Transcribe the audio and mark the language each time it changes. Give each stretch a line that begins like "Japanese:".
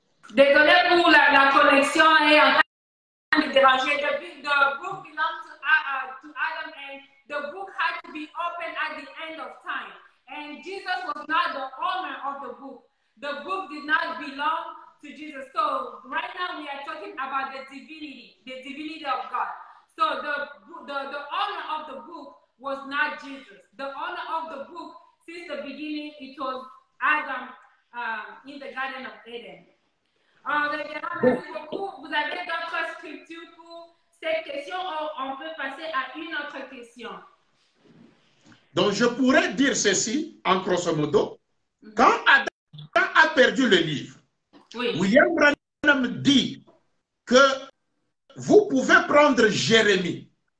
French: Désolé pour la connexion est en train de déranger.
English: The book belongs to Adam, and the book had to be opened at the end of time. And Jesus was not the owner of the book. The book did not belong to Jesus. So right now we are talking about the divinity of God. So the owner of the book was not Jesus. The owner of the book, since the beginning, it was Adam in the Garden of Eden.
French: Merci beaucoup. Vous avez d'autres scriptures pour cette question ou on peut passer à une autre question? Donc je pourrais dire ceci, en grosso modo. Quand Adam a perdu le livre, oui. William Branham dit que vous pouvez prendre Jérémie.